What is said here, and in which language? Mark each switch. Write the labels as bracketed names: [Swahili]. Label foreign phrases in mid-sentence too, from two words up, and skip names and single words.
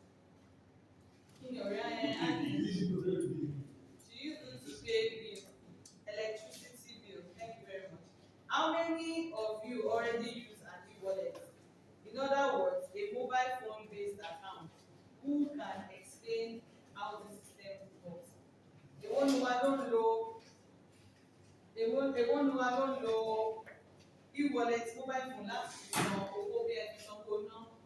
[English] In your Annie, she used it to pay bill, electricity bill. Thank you very much. How many of you already use an e-wallet? In other words, a mobile phone based account. Who can explain how the system works? [Yoruba] Èwo ni wa ló ń lo èwo ni wa ló ń lo [English] e-wallet mobile phone [Yoruba] láti fi san owó bí ẹ fi sanwó ná?